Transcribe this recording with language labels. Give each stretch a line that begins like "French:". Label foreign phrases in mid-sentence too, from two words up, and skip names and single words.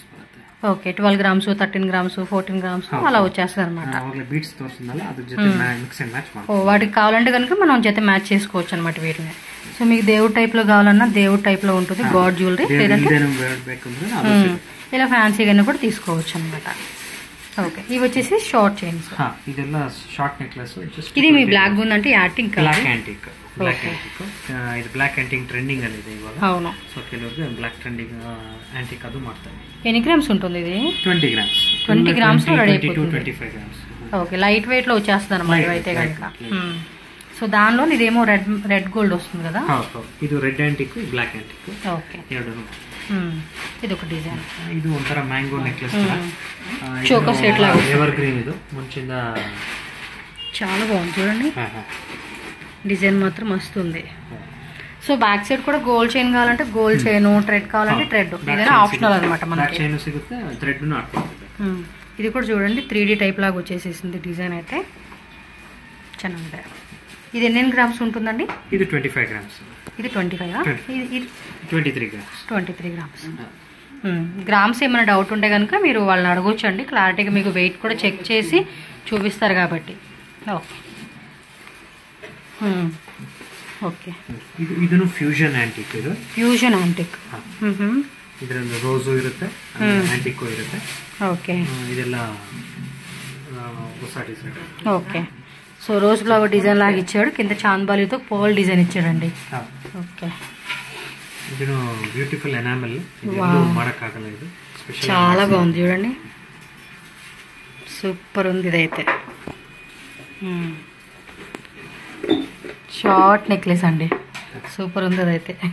Telugu: ఓకే 12 గ్రామ్స్ 13 గ్రామ్స్ 14 గ్రామ్స్ అలా వచ్చేస్తుంది అనమాట బీట్స్ తోస్తుందಲ್ಲ అದ್ರ ಜೊತೆ
English: mix and match
Telugu: ఓ వాటికి కావాలంటే కనుక మనం జೊತೆ మ్యాచ్ చేసుకోవచ్చు అనమాట వీటిని సో మీకు దేవుడి టైప్ లో కావాలన్నా దేవుడి టైప్ లో ఉంటుంది
English: God jewellery
Telugu: లేదంటే ఇలా ఫ్యాన్సీగా కూడా తీసుకోవచ్చు అనమాట ఓకే ఇవి వచ్చేసి
English: short chains
Kannada: ಇದೆಲ್ಲ
English: short necklace
Telugu: ఇది మీ బ్లాక్ ఉందంటే యాంటిక్
English: black antique
Kannada: ಇದು
English: black antique trending
Kannada: ಅಲ್ಲಿ ಇದೆ ಇವಾಗ
Telugu: అవును
Kannada: సో ಕೆಲವರು
English: black trending antique
Kannada: ಅದು ಮಾಡ್ತಾರೆ
Telugu: ఎన్ని గ్రామ్స్ ఉంటుంది ఇది 20 గ్రామ్స్ 20 గ్రామ్స్ లో రెడీ అయిపోతుంది 25 గ్రామ్స్ ఓకే
English: light weight
Telugu: లో వచ్చేస్తుంది అన్నమాట అయితే కనుక సో దానిలో ఇదేమో
English: red gold
Telugu: వస్తుంది కదా.
Kannada: ಇದು
English: red antique black antique.
Telugu: ఓకే.
Kannada: ಎರಡು.
Telugu: ఇది ఒక డిజైన్.
Kannada: ಇದು ಒಂಥರ ಮ್ಯಾಂಗೋ నెక్లెస్
English: choker set
Telugu: లాగా
English: evergreen.
Telugu: ఇది ముంచింద చాలా బాగుంది చూడండి. డిజైన్ మాత్రం మస్తు ఉంది. సో
English: back side
Telugu: కూడా
English: gold chain
Telugu: కావాలంటే
English: gold chain,
Telugu: థ్రెడ్ కావాలంటే థ్రెడ్, ఏదైనా ఆప్షనల్ అనమాట మనకి.
Kannada: చైన్ సిಗುತ್ತೆ, థ్రెడ్ ను ಹಾಕಬಹುದು.
Telugu: ఇది కూడా చూడండి 3D టైప్ లాగా వచ్చేసేసింది డిజైన్ అయితే ಚೆನ್ನಾಗಿದೆ. ఇది ఎన్ని గ్రామ్స్ ఉంటుందండి? ఇది 25 గ్రామ్స్. ఇది 25 ఇది 23 గ్రామ్స్. 23 గ్రామ్స్. గ్రామ్స్ ఏమైనా డౌట్ ఉంటే కనుక మీరు వాళ్ళని అడగొచ్చండి, క్లారిటీగా మీకు వెయిట్ కూడా చెక్ చేసి చూపిస్తారు కాబట్టి. ఓకే. ఓకే.
Kannada: ಇದನ್ನು
English: fusion antique.
Kannada: ಇದು
English: fusion antique.
Kannada: ಇದರಲ್ಲಿ ರೋಸು ಇರುತ್ತೆ, ಆಂಟಿಕ್ ಇರುತ್ತೆ.
Telugu: ఓకే.
Kannada: ಇದೆಲ್ಲ ಹೊಸ ಡಿಸೈನ್.
Telugu: ఓకే. సో
English: rose flower design
Telugu: లాగా ఇచ్చాడు, కింద చాంద్బాలితో పోల్ డిజైన్ ఇచ్చాడండి. ఓకే.
Kannada: ಇದನ್ನು
English: beautiful enamel.
Kannada: ಮಾಡಕ್ಕಾಗಲ್ಲ, ఇది స్పెషల్.
Telugu: చాలా బాగుంది చూడండి, సూపర్ ఉంది ఇదైతే.
English: short necklace
Telugu: అండి, సూపర్ ఉంది అదైతే.